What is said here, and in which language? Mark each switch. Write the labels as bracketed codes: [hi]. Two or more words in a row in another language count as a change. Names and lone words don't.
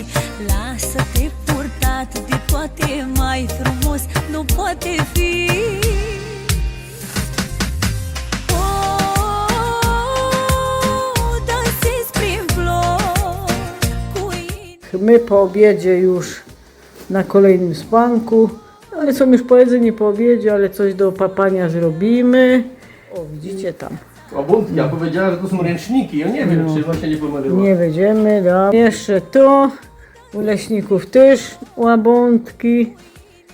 [ro] Lasă-te purtat de toate, mai frumos nu poate fi. Dansez prin flori cu inima. [pl] My po obiedzie już na kolejnym spanku, ale są już pojedzeni po obiedzie, ale coś do papania zrobimy. O, widzicie tam. Łabądki, ja powiedziała, że to są ręczniki. Ja nie wiem, czy właśnie nie pomyliła. Nie będziemy, da. Jeszcze to, u leśników też łabądki.